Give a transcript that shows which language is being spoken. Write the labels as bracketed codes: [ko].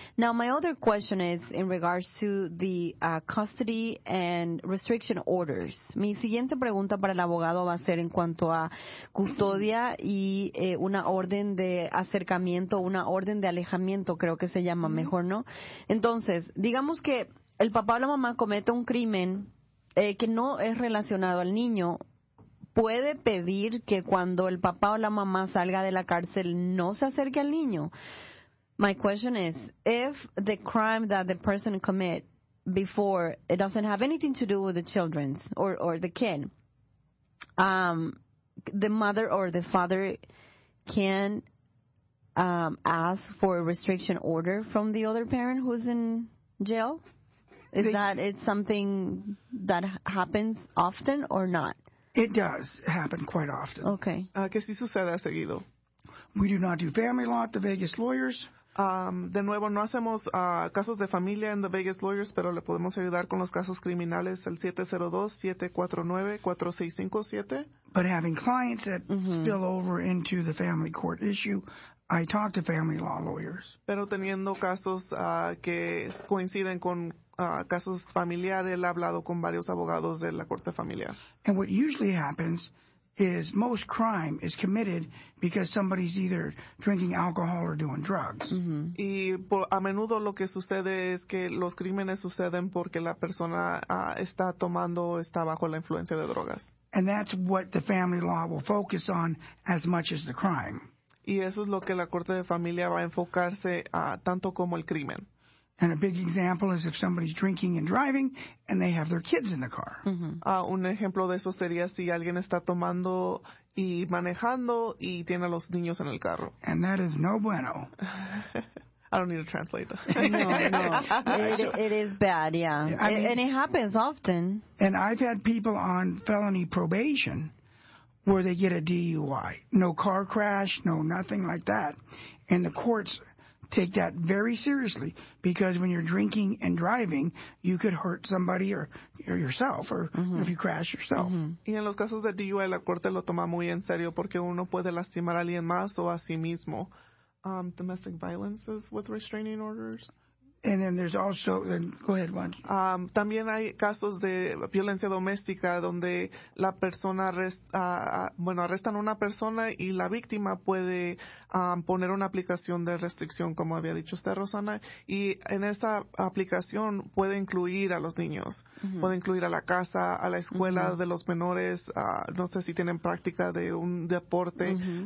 [en] Now, my other question is in regards to the custody and restriction orders. [es] Mi siguiente pregunta para el abogado va a ser en cuanto a custodia y una orden de acercamiento, una orden de alejamiento, creo que se llama mejor, ¿no? Entonces, digamos que el papá o la mamá comete un crimen que no es relacionado al niño, ¿puede pedir que cuando el papá o la mamá salga de la cárcel no se acerque al niño? [en] My question is, if the crime that the person commit before, it doesn't have anything to do with the children or the kid, the mother or the father can ask for a restriction order from the other parent who's in jail? Is that something that happens often or not? It does happen quite often. Okay. [es] Que sí sucede seguido. [en] We do not do family law at the Vegas Lawyers. [es] De nuevo, no hacemos casos de familia en The Vegas Lawyers, pero le podemos ayudar con los casos criminales al 702-749-4657. [en] But having clients that spill over into the family court issue, I talk to family law lawyers. [es] Pero teniendo casos que coinciden con casos familiares, él ha hablado con varios abogados de la corte familiar. [en] And what usually happens is most crime is committed because somebody's either drinking alcohol or doing drugs. Mm-hmm. [es] Y a menudo lo que sucede es que los crímenes suceden porque la persona está tomando o está bajo la influencia de drogas. [en] And that's what the family law will focus on as much as the crime. [es] Y eso es lo que la corte de familia va a enfocarse tanto como el crimen. [en] And a big example is if somebody's drinking and driving and they have their kids in the car. Mm-hmm. [es] Un ejemplo de eso sería si alguien está tomando y manejando y tiene a los niños en el carro. [en] And that is [es] no bueno. [en] I don't need to translate that. No. It is bad, yeah. And it happens often. And I've had people on felony probation where they get a DUI. No car crash, no nothing like that. And the courts take that very seriously because when you're drinking and driving, you could hurt somebody or yourself, or if you crash yourself. [es] Y en los casos de DUI, la corte lo toma muy en serio porque uno puede lastimar a alguien más o a sí mismo. [en] Domestic violence is with restraining orders. And then there's also, go ahead, Juan. [es] También hay casos de violencia doméstica donde la persona arrestan a una persona y la víctima puede poner una aplicación de restricción, como había dicho usted, Rosana, y en esa aplicación puede incluir a los niños, puede incluir a la casa, a la escuela de los menores, no sé si tienen práctica de un deporte,